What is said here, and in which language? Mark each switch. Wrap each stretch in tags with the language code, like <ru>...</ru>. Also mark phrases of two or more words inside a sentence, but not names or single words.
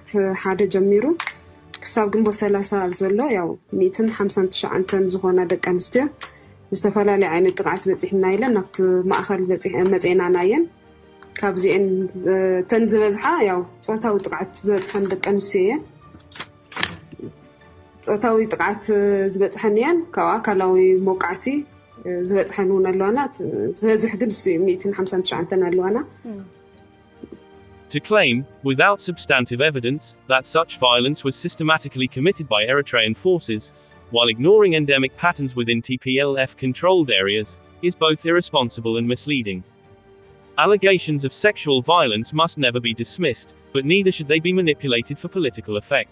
<ti>ሓደ ጀሚሩ ክሳብ ግንቦት 30 ኣብ ዘሎ ያው 159 ዝኾና ደቂ ኣንስትዮ ዝተፈላለዩ ዓይነት ጥቃት በፂሕና ኢለን ናብቲ ማእኸል መፅና ናየን ካብዚአን ተንዝበዝሓ ያው ጾታዊ ጥቃት ዝበፅሐን ደቂ ኣንስትዮ እየን ጾታዊ ጥቃት ዝበፅሐን እየን ካብ ኣካላዊ መውቃዕቲ ዝበፅሐን እውን ኣለዋና ዝበዝሕ ግን 159 ኣለዋና.</ti> <en>To claim, without substantive evidence, that such violence was systematically committed by Eritrean forces, while ignoring endemic patterns within TPLF-controlled areas, is both irresponsible and misleading. Allegations of sexual violence must never be dismissed, but neither should they be manipulated for political effect.</en>